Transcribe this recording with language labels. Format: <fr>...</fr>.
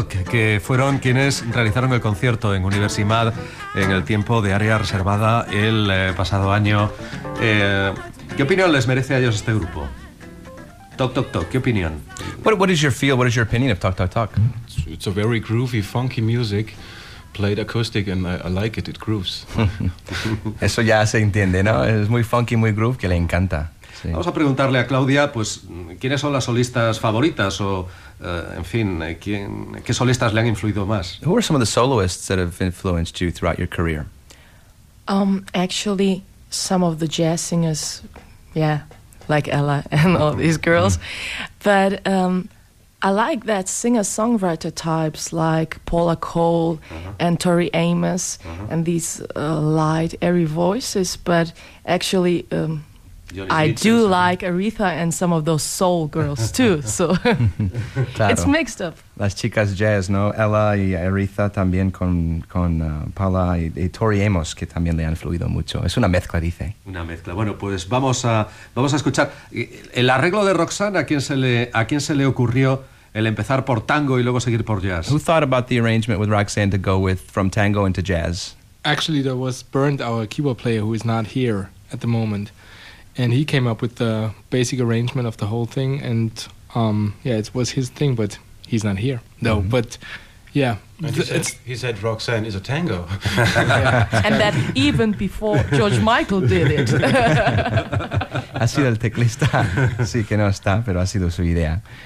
<es>Que fueron quienes realizaron el concierto en Universimad en el tiempo de Área Reservada el pasado año. ¿Qué opinión les merece a ellos este grupo? Toc Toc Toc, ¿qué opinión?</es> <en>What is your feel, what is your opinion of Toc Toc Toc? It's a very groovy, funky music, played acoustic and I like it, it grooves.</en> <es>Eso ya se entiende, ¿no? Es muy funky, muy groove, que le encanta. Sí. Vamos a preguntarle a Claudia, pues, ¿Quiénes son las solistas favoritas o, en fin, qué solistas le han influido más?</es> <en>Who are some of the soloists that have influenced you throughout your career? Actually, some of the jazz singers, yeah, like Ella and all these girls. But I like that singer-songwriter types like Paula Cole and Tori Amos and these light, airy voices. But actually, I do like Aretha and some of those soul girls too. So</en> <es>claro.</es> <en>It's mixed up.</en> <es>Las chicas jazz, ¿no? Ella y Aretha también con Paula y Tori Amos, que también le han influido mucho. Es una mezcla, dice. Una mezcla. Bueno, pues vamos a escuchar el arreglo de Roxanne. ¿A quién se le ocurrió el empezar por tango y luego seguir por jazz?</es> <en>Who thought about the arrangement with Roxanne to go with from tango into jazz? Actually, that was Bernd, our keyboard player, who is not here at the moment. And he came up with the basic arrangement of the whole thing. And yeah, it was his thing, but he's not here. No, but yeah. He said Roxanne is a tango. And that even before George Michael did it.</en> <es>Ha sido el teclista. Sí, que no está, pero ha sido su idea.</es>